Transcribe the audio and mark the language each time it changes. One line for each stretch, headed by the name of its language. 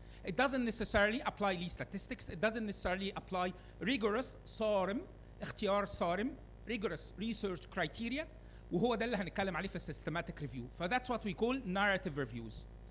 English: It doesn't necessarily apply Lee statistics. It doesn't necessarily apply rigorous
Arabic: صارم اختيار صارم
English: rigorous research criteria.
Arabic: وهو ده اللي هنتكلم عليه في systematic review.
English: فthat's what we call narrative reviews.